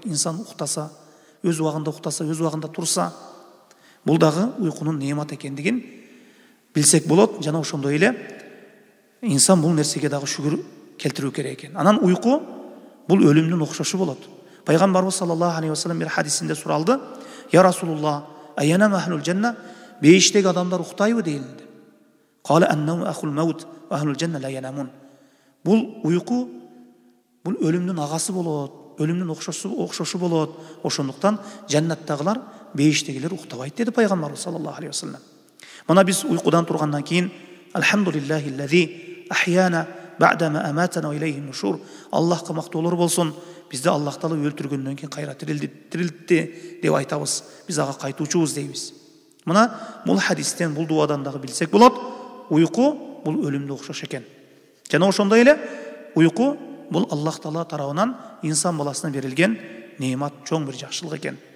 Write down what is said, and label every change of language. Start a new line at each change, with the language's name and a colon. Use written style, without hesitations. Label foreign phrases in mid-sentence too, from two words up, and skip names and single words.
Kyrgyz: Инсан уктаса, өз убагында уктаса, өз убагында турса, бул дагы уйкунун неимат экендигин билсек болот. Жана ошондой эле инсан бул нерсеге дагы шүгүр келтирүү керек экен. Анан уйку бул өлүмдүн окшошу болот.
Arabic: Пайгамбарыбыз صلى الله عليه وسلم
Kyrgyz: бир хадисинде суралды:
Arabic: "يا رسول الله أينام أهل الجنة?"
Kyrgyz: Бейиштеги адамдар уктайбы дейилди.
Arabic: "قال إنه أخو الموت وأهل الجنة لا ينامون."
Kyrgyz: Бул уйку бул өлүмдүн агасы болот, өлүмдүн окшошу болот. Ошондуктан жаннаттагылар, бейиштегилер уктабайт деди Пайгамбарыбыз
Arabic: صلى الله عليه وسلم.
Kyrgyz: Мына биз уйкудан тургандан кийин
Arabic: الحمد لله الذي أحيانا بعد ما أماتنا وإليه النشور.
Kyrgyz: Аллахка мактоолор болсун, бизди Аллах Таала өлтүргөндөн кийин кайра тирилтти деп айтабыз. Биз ага кайтуучубуз дейбиз. Мына бул хадистен, бул дуадан дагы билсек болот, уйку бул өлүмдү окшош экен. Жана ошондой эле уйку бул Аллах Таала тарабынан инсан баласына берилген неимат, чоң бир жакшылык экен.